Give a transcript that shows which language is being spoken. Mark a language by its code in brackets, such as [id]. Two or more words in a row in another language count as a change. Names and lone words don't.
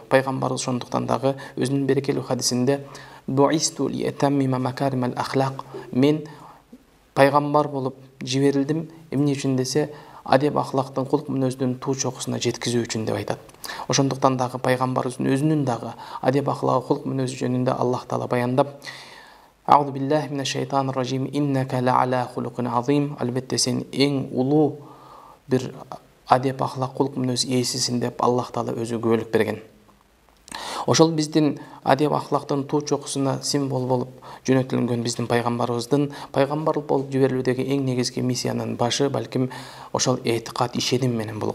[ky] Пайгамбарыбыз ошондуктан дагы өзүнүн берекелүү хадисинде [ar] بعثت لأتمم مكارم الأخلاق, [ky] мен пайгамбар болуп жиберилдим, эмне үчүн десе, адеп ахлактын, кулк мүнөздүн туу чокусуна жеткизүү үчүн деп айтат. Ошондуктан дагы пайгамбарыбыздын өзүнүн дагы адеп ахлагы, кулк мүнөзү жөнүндө Аллах Таала баяндап: [ar] أعوذ بالله من الشيطان الرجيم، إنك لعلى خلق عظيم, [ky] албетте сен эң улуу бир адеп ахлак, кулк мүнөз ээсисин деп Аллах Таала өзү күбөлүк берген. Ошол биздин адеп ахлактын туу чокусуна символ болуп жөнөтүлгөн биздин пайгамбарыбыздын пайгамбар болуп жиберилүүдөгү эң негизги миссиянын башы балким ошол i'tiqad, ишеним менен болгон.